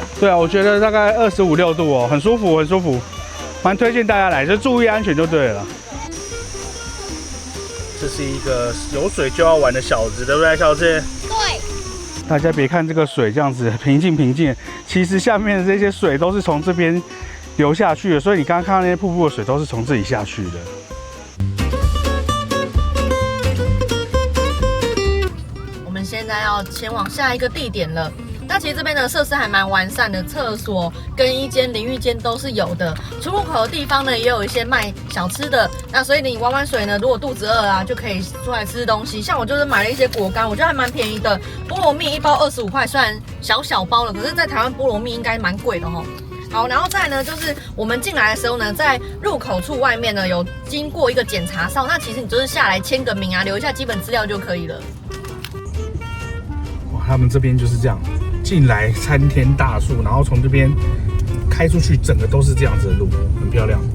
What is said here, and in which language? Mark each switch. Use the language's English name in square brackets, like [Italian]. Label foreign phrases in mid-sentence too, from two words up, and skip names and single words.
[Chinese] 對啊，我覺得大概25、6度哦，很舒服，很舒服，蠻推薦大家來，就注意安全就對了。這是一個有水就要玩的小子，對不對，小子？對。大家別看這個水這樣子平靜平靜，其實下面的這些水都是從這邊流下去的，所以你剛剛看到那些瀑布的水都是從這裡下去的。現在要前往下一個地點了。那其實這邊的設施還蠻完善的，廁所跟一間淋浴間都是有的。出入口的地方呢，也有一些賣小吃的。那所以你玩完水呢，如果肚子餓啊，就可以出來吃東西。像我就是買了一些果乾，我覺得還蠻便宜的。菠蘿蜜一包25塊，雖然小包了，可是在台灣菠蘿蜜應該蠻貴的齁。好，然後再來呢，就是我們進來的時候呢，在入口處外面呢有經過一個檢查哨，那其實你就是下來簽個名啊，留一下基本資料就可以了。他們這邊就是這樣，進來參天大樹，然後從這邊開出去，整個都是這樣子的路，很漂亮。